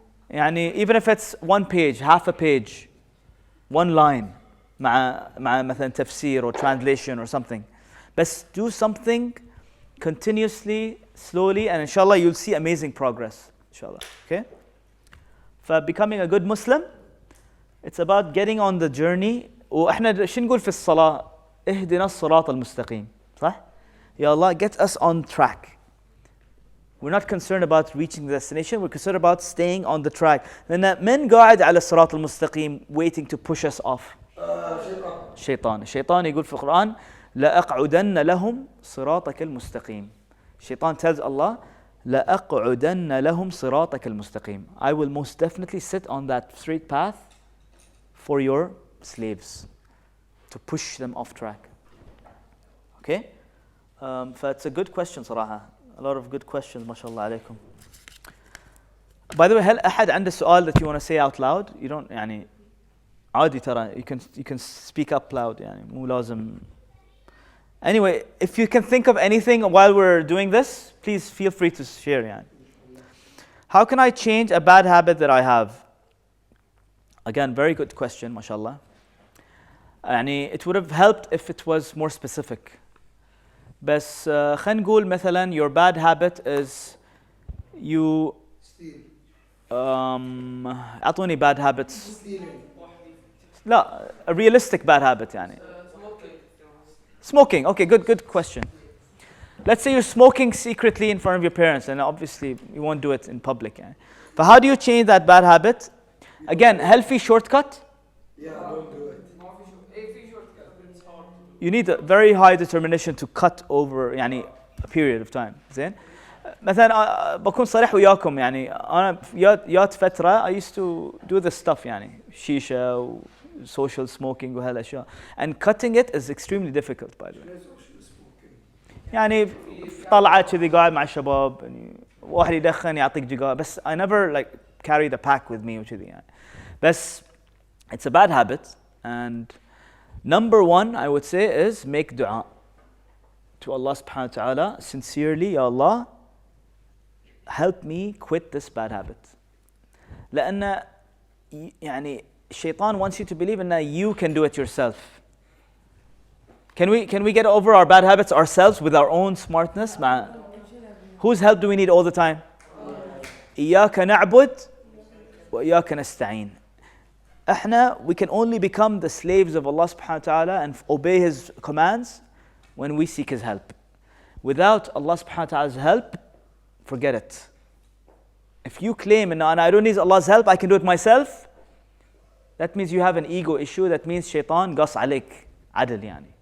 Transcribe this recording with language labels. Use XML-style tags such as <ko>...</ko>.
<en>يعني even if it's 1 page, half a page, 1 line</en> <ar>مع مثلا تفسير</ar> <en>or translation or something. But do something continuously, slowly, and inshallah you'll see amazing progress. Inshallah. Okay? For becoming a good Muslim, it's about getting on the journey.</en> <ar>وإحنا شو نقول في الصلاة؟ اهدنا الصراط المستقيم. صح؟</ar> <en>Ya Allah, get us on track. We're not concerned about reaching the destination, we're concerned about staying on the track.</en> <ar>لأن من قاعد على الصراط المستقيم</ar> <en>waiting to push us off?</en> <ar>شيطان. الشيطان يقول في القرآن لأقعدن لهم صراطك المستقيم.</ar> <en>Shaitan tells Allah</en> <ar>لأقعدن لهم صراطك المستقيم.</ar> <en>I will most definitely sit on that straight path for your slaves, to push them off track. Okay? It's a good question صراحة. A lot of good questions,</en> <ar>ما شاء الله عليكم.</ar> <en>By the way,</en> <ar>هل أحد عنده سؤال</ar> <en>that you want to say out loud? You don't</en> <ar>يعني عادي ترى.</ar> <en>You can speak up loud يعني</en> <ar>مو لازم.</ar> <en>Anyway, if you can think of anything while we're doing this, please feel free to share يعني. How can I change a bad habit that I have? Again, very good question,</en> <ar>ما شاء الله.</ar> <en>يعني it would have helped if it was more specific.</en> <ar>بس خلينا نقول مثلا</ar> <en>your bad habit is you</en> <ar>أعطوني</ar> <en>bad habits. لا, a realistic bad habit يعني. Smoking. Okay, good question. Let's say you're smoking secretly in front of your parents, and obviously you won't do it in public. يعني. But how do you change that bad habit? Again, healthy shortcut. Yeah, don't do it. You need a very high determination to cut over يعني a period of time.</en> <ar>زين. مثلا بكون صريح وياكم يعني أنا يات فترة</ar> <en>I used to do this stuff</en> <ar>يعني شيشة و</ar> <en>social smoking</en> <ar>وهالأشياء.</ar> <en>And cutting it is extremely difficult by the way.</en> <ar>يعني طلعة كذي قاعد مع الشباب يعني واحد يدخن يعطيك جيجار بس</ar> <en>I never like carried a pack with me</en> <ar>وكذي يعني.</ar> <en>بس it's a bad habit, and number one I would say is make dua to Allah subhanahu wa ta'ala sincerely. Ya Allah, help me quit this bad habit.</en> <ar>لأن يعني الشيطان</ar> <en>wants you to believe in that you can do it yourself. Can we get over our bad habits ourselves with our own smartness? Whose help do we need all the time?</en> <ar>إياك نعبد وإياك نستعين.</ar> <en>we can only become the slaves of Allah subhanahu wa ta'ala and obey His commands when we seek His help. Without Allah subhanahu wa ta'ala's help, forget it. If you claim, and I don't need Allah's help, I can do it myself, that means you have an ego issue. That means shaitan</en> <ar>قص عليك عدل</ar> <en>يعني.</en>